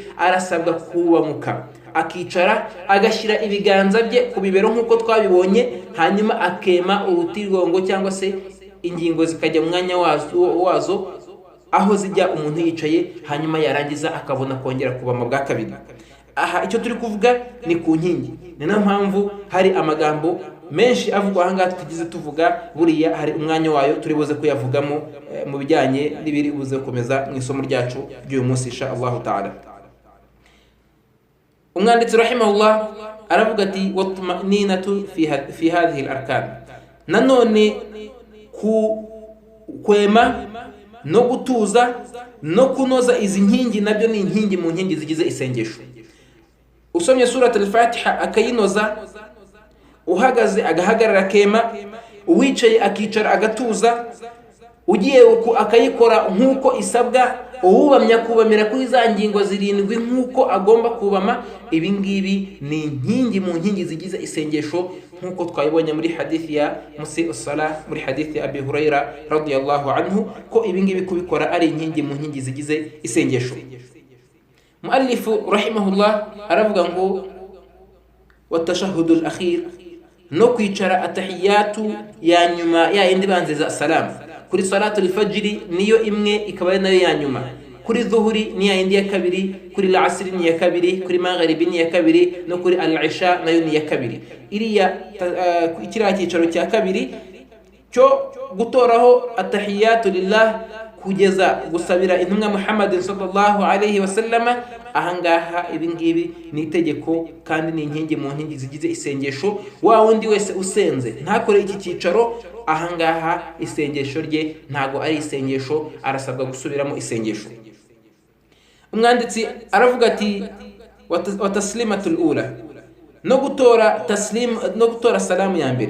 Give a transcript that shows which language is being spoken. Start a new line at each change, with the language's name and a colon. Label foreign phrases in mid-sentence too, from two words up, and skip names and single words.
Kinyarwanda: Arasabwa kubamuka, akicara, agashyira ibiganza bye ku bibero nk'uko twabibonye, hanyuma akema urutirigongo cyangwa se ingingo zikajya mu mwanya wazo aho zijya umuntu yicaye, hanyuma yarangiza akabona kongera kubama bwa kabiri. Aha icyo turi kuvuga ni ku nkingi. Ni nayo mpamvu hari amagambo menshi avugwa ahangaha tugize tuvuga, buriya hari umwanya wayo turi buze kuyavugamo mu bijyanye n'ibiri buze gukomeza mu isomo ryacu ry'uyu munsi
Arabic: إن شاء الله تعالى.
Kinyarwanda: Umwanditsi rahimahullah aravuga ati
Arabic: والطمأنينة في هذه الأركان,
Kinyarwanda: nanone kwema no gutuza no kunoza izi nkingi nabyo ni inkingi mu nkingi zigize isengesho. Usomye surat al-Fatiha akayinoza, uhagaze agahagarara akema, uwicaye akicara agatuza, ugiye akayikora nk'uko isabwa, uwubamya kubamira kuri za ngingo zirindwi nk'uko agomba kubama. Ibi ngibi ni inkingi mu nkingi zigize isengesho nk'uko twayibonye muri hadithi ya Musi as-Salah, muri hadithi ya Abi Huraira
Arabic: رضي الله عنه,
Kinyarwanda: ko ibi ngibi kubikora ari inkingi mu nkingi zigize isengesho. Muallifu rahimahullah aravuga ngo
Arabic: والتشهد الأخير,
Kinyarwanda: no kwicara atahiyatu ya nyuma ya indi banziza salamu. Kuri
Arabic: صلاة الفجر
Kinyarwanda: niyo imwe ikaba ari nayo ya nyuma, kuri dhuhuri ni ya indi ya kabiri, kuri al-asr ni ya kabiri, kuri maghribi ni ya kabiri, no kuri al-isha nayo ni ya kabiri. Iriya ikira cyicaro cya kabiri cyo gutoraho
Arabic: التحيات لله
Kinyarwanda: kugeza gusabira intumwa Muhammad
Arabic: صلى الله عليه وسلم.
Kinyarwanda: Ahangaha ibi ngibi ni itegeko kandi ni inkingi mu nkingi zigize isengesho. Wa wundi wese usenze ntakore iki cyicaro, ahangaha isengesho rye ntago ari isengesho, arasabwa gusubiramo isengesho. Umwanditsi aravuga ati
Arabic: والتسليمة الأولى,
Kinyarwanda: no gutora salamu ya mbere.